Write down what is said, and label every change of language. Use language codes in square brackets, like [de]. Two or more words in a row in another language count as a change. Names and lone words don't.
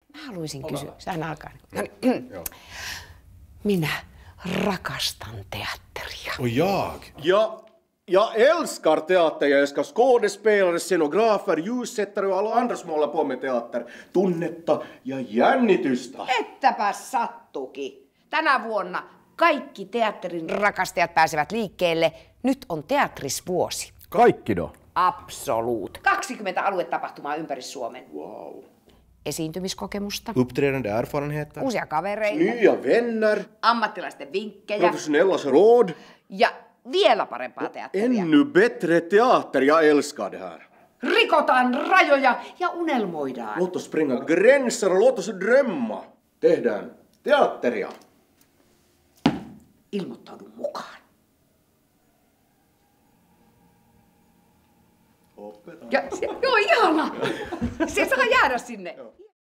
[fi] haluaisin kysyä. Sehän alkaa. No niin. Minä rakastan teatteria. [sv] Och jag? Jag älskar teater, jag älskar skådespelare, scenografer, ljussättare och alla andra som håller på med teater. [fi] Tunnetta ja jännitystä. Ettäpä sattukin. Tänä vuonna kaikki teatterin rakastajat pääsevät liikkeelle. Nyt on teatrisvuosi. Kaikki do. Absolut. 20 aluetapahtumaa ympäri Suomen. Wow. Esiintymiskokemusta. [sv] Uppträdande erfarenheter. [fi] Uusia kavereita. [sv] Nya vänner. [fi] Ammattilaisten vinkkejä. [sv] Professionellas råd. [fi] Ja vielä parempaa teatteria. [sv] Ännu bättre teater, jag älskar det här. [fi] Rikotaan rajoja ja unelmoidaan. [sv] Låt oss spränga gränser och låt oss drömma. [fi] Tehdään teatteria. Ilmoittaudu mukaan. Opetan. Ja, joo, ihana! Se saa jäädä sinne.